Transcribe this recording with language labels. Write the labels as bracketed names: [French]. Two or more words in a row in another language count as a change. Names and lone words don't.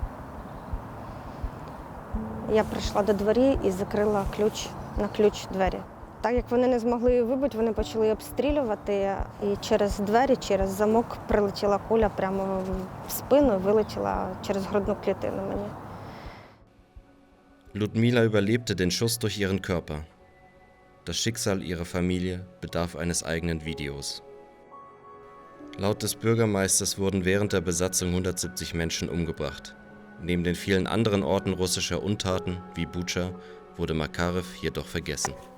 [Ukrainian] Я прийшла до дворі і закрила на ключ двері. Так як вони не змогли вибити, вони почали обстрілювати, і через двері, через замок прилетіла куля прямо в спину і вилетіла через грудну клітину мені. [German] Ludmila überlebte den Schuss durch ihren Körper. Das Schicksal ihrer Familie bedarf eines eigenen Videos. Laut des Bürgermeisters wurden während der Besatzung 170 Menschen umgebracht. Neben den vielen anderen Orten russischer Untaten, wie Bucha, wurde Makaryw jedoch vergessen.